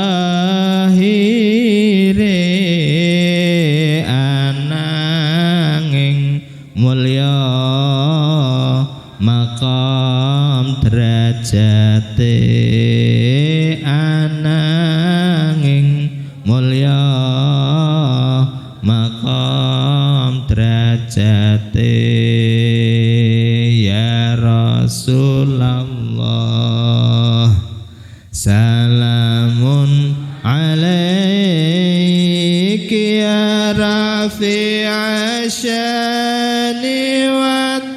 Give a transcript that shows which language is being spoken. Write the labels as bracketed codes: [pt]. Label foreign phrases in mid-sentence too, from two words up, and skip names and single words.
[jv] zahire ananging mulya maqam derajate ananging mulya maqam derajate [ar] ya Rasulullah salamun alaiki ya rafi'a syani wa